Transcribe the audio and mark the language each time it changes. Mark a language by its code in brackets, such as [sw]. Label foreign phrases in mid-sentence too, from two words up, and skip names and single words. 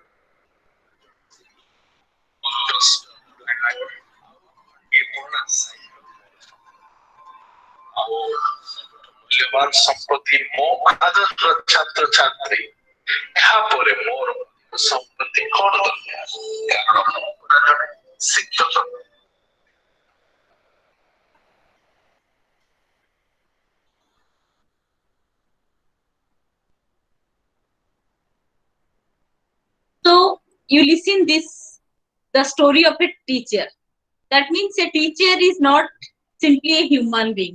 [or] ଆଉ ମୂଲ୍ୟବାନ ସମ୍ପତ୍ତି ମୋ ଆଦର୍ଶ ଛାତ୍ରଛାତ୍ରୀ ଏହାପରେ ମୋର ସମ୍ପତ୍ତି କଣ କାରଣ ମୁଁ ଜଣେ ଶିକ୍ଷକ [en] So you listen this, the story of a teacher. That means a teacher is not simply a human being.